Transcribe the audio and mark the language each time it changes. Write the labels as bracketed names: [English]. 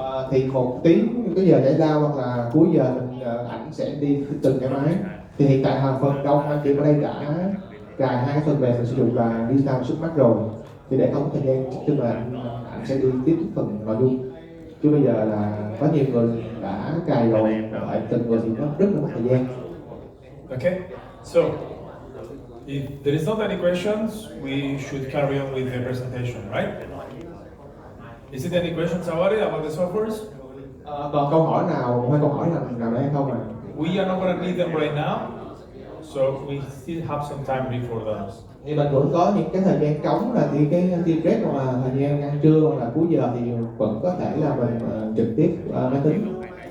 [Vietnamese] Thì một tiếng cái giờ giải lao hoặc là cuối giờ mình ảnh sẽ đi từng cái máy. Thì hiện tại phần đông anh chị ở đây đã cài hai cái phần mềm mình sử dụng là Rita và mắt rồi. Thì để không có thời gian khi mà anh sẽ đi tiếp phần nội dung. Chứ bây giờ là có nhiều người đã cài rồi, lại từng người thì nó rất là mất thời gian. [English] Okay, so if there is not any questions, we should carry on with the presentation, right? Is it any questions about it, about the softwares? [Vietnamese] Còn câu hỏi nào hay câu hỏi nào đây không ạ? [English] We are not going to read them right now, so we still have some time before that. [Vietnamese] Thì mình vẫn có những cái thời gian trống là thì cái tea break hoặc là thời gian ăn trưa hoặc là cuối giờ thì vẫn có thể là mình trực tiếp máy tính.